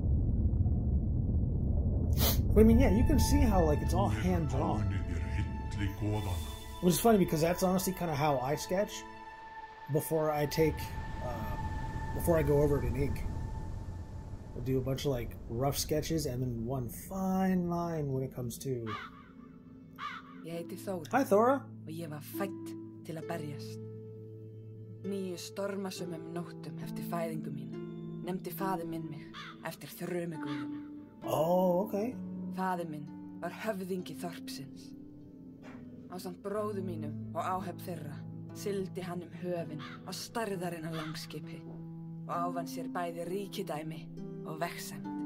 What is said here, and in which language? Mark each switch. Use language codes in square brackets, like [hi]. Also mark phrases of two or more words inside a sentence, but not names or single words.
[en] I mean, yeah, you can see how, like, it's all hand-drawn. Which is funny because that's honestly kind of how I sketch before I take, before I go over it in ink. I'll do a bunch of like rough sketches and then one fine line when it comes to. [is] Ég heiti Þóra. [en] Hi, Thora. [is] Og ég var fædd til að berjast. 9 stormasömmum nóttum eftir fæðingu mína nefndi faðir minn mig eftir þrumuguðum. [en] Ok. [is] Faðir minn var höfðingi þorpsins. Ásamt bróður mínum og áhöfn þeirra sigldi hann höfin á stærðarinnar langskipi og ávann sér bæði ríkidæmi og vegsemd.